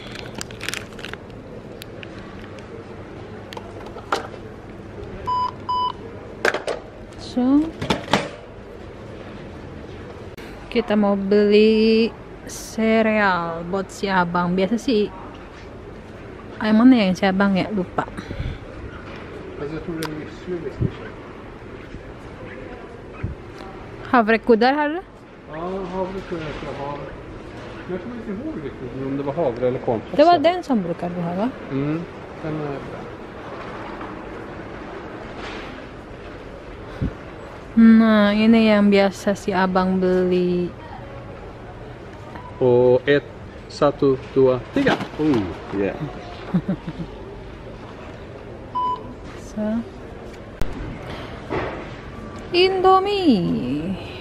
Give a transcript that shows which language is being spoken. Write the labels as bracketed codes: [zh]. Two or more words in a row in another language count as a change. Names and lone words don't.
[id] So, kita mau beli sereal buat si abang. Biasa sih ayam mana yang si abang ya, lupa. [sv] Havrekudar har du? Ja, havrekudar ska jag ha. Men jag kommer inte ihåg riktigt om det var havre eller komplex. Det var den som brukar du ha, va? Den är bra. [id] Nah, ini yang biasa si abang beli. [sv] Och 1, 1, 2, 3. [id] Yeah. So, Indomie.